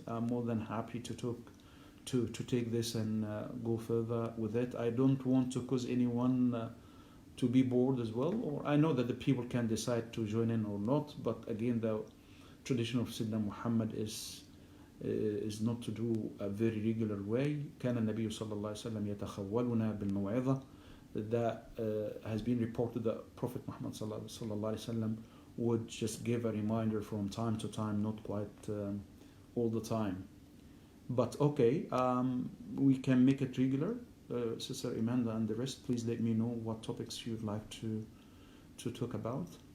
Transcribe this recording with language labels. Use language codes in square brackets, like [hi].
[en] I'm more than happy to talk to take this and go further with it. I don't want to cause anyone to be bored as well. Or I know that the people can decide to join in or not, but again, the tradition of Sayyidina Muhammad is not to do a very regular way. [ar] كان النبي صلى الله عليه وسلم يتخولنا بالموعظة. [en] That has been reported that Prophet Muhammad sallallahu alaihi wasallam would just give a reminder from time to time, not quite all the time. But okay, we can make it regular. Sister Amanda and the rest, please let me know what topics you'd like to talk about.